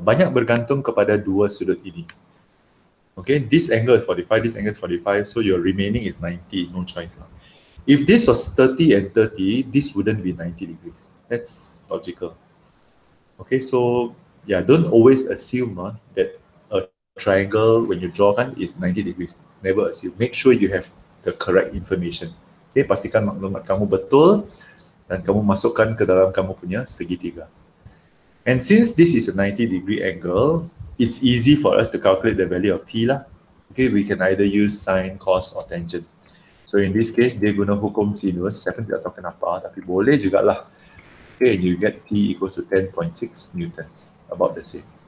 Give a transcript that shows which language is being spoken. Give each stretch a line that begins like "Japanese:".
English: Banyak bergantung kepada dua sudut ini. Okay, this angle is 45, this angle is 45, so your remaining is 90, no choice lah. If this was 30 and 30, this wouldn't be 90 degrees. That's logical. Okay, so yeah, don't always assume that a triangle when you draw kan is 90 degrees. Never assume. Make sure you have the correct information.
Malay: Okay, pastikan maklumat kamu betul dan kamu masukkan ke dalam kamu punya segitiga.
English: And since this is a 90 degree angle, it's easy for us to calculate the value of T lah. Okay, we can either use sine, cos or tangent. So in this case, dia guna hukum sinus. Saya pun tidak tahu kenapa, tapi boleh jugalah. Okay, you get T equals to 10.6 newtons, about the same.